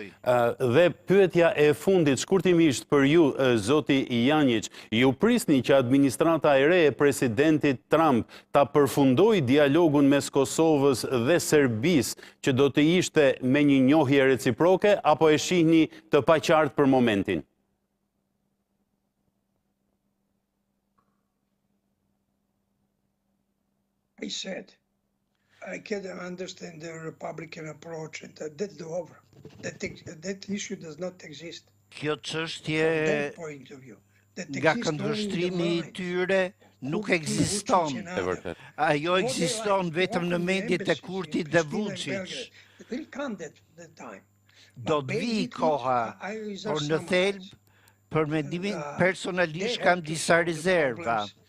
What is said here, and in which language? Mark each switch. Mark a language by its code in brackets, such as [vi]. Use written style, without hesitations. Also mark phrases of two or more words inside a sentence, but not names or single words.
[sq] Dhe pyetja e fundit, shkurtimisht për ju, zoti Janjić, ju prisni që administrata e re e presidentit Trump ta përfundoi dialogun mes Kosovës dhe Serbisë, që do të ishte me një njohje reciproke, apo e shihni të paqartë për momentin? [en] I said, I can understand the Republican approach, and that's over. That issue does not exist. [sq] Kjo çështje nga këndvështrimi i tyre nuk ekziston. Ajo ekziston vetëm në mendjet e Kurtit dhe Vučić. Do të vi koha, por në thelb, për mendimin personalisht kam disa rezerva.